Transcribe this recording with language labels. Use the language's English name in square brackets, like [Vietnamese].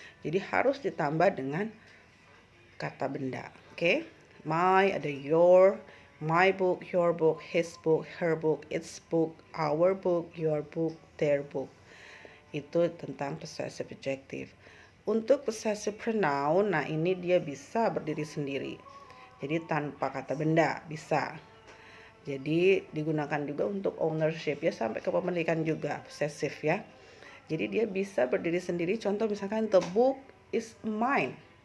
[Indonesian] Jadi harus ditambah dengan kata benda. Oke? [English] My ada your, my book, your book, his book, her book, its book, our book, your book, their book. [Indonesian] Itu tentang possessive adjective. Untuk possessive pronoun, nah ini dia bisa berdiri sendiri. Jadi tanpa kata benda bisa. Jadi digunakan juga untuk ownership ya, sampai kepemilikan juga, possessive ya. Jadi dia bisa berdiri sendiri. Contoh misalkan [English] the book is mine.